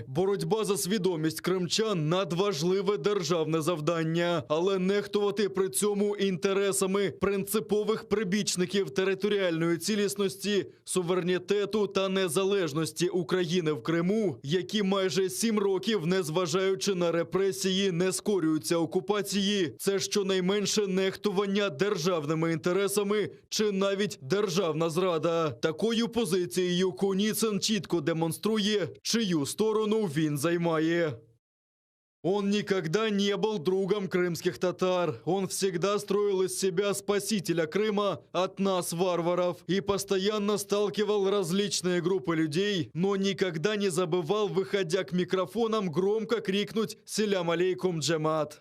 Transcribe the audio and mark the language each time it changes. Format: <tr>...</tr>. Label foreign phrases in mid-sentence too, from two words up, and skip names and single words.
<uk>Боротьба за свідомість кримчан – надважливе державне завдання, але нехтувати при цьому інтересами принципових прибічників територіальної цілісності, суверенітету та незалежності України в Криму, які майже 7 років, незважаючи на репресії, не скорюються окупації, це щонайменше нехтування державними інтересами чи навіть державна зрада. Такою позицією Куніцин чітко демонструє, чию сторону він займає.</uk> <ru>Он никогда не был другом крымских татар. Он всегда строил из себя спасителя Крыма от нас, варваров, и постоянно сталкивал различные группы людей, но никогда не забывал, выходя к микрофонам, громко крикнуть</ru> <crh>«Селям алейкум, джамат».</crh>